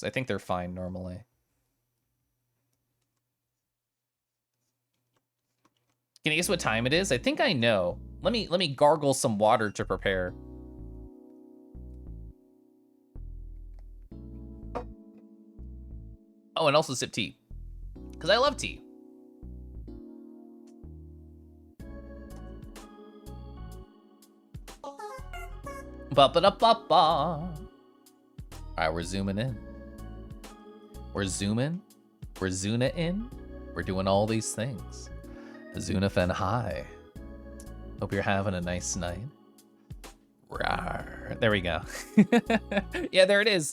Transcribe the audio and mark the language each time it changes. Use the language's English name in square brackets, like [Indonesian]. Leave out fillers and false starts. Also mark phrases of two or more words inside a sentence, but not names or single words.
[English] I think they're fine normally. Can you guess what time it is? I think I know. Let me gargle some water to prepare. Oh, and also sip tea, because I love tea. Ba-ba-da-ba-ba. All right, we're zooming in. We're zooming. We're Zuna in. We're doing all these things. Zunafen, hi. Hope you're having a nice night. Rawr. There we go. Yeah, there it is.